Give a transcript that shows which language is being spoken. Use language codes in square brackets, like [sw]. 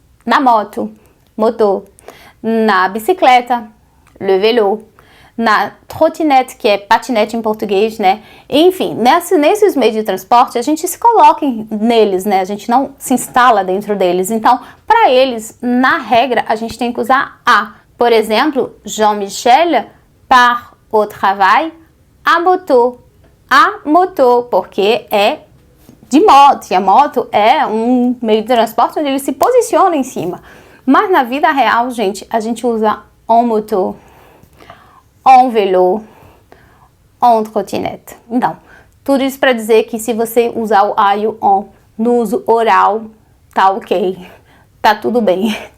[pt] Na moto, moto, na bicicleta, le vélo, na trottinette, que é patinete em português, né? Enfim, nesses meios de transporte, a gente se coloca neles, né? A gente não se instala dentro deles. Então, para eles, na regra, a gente tem que usar a. [fr] Por exemplo, Jean-Michel part au travail à moto. [pt] A moto, porque é de moto. E a moto é um meio de transporte onde ele se posiciona em cima. Mas na vida real, gente, a gente usa [fr] en moto, en vélo, en trottinette. [pt] Então, tudo isso para dizer que se você usar o a e o on no uso oral, tá ok, tá tudo bem.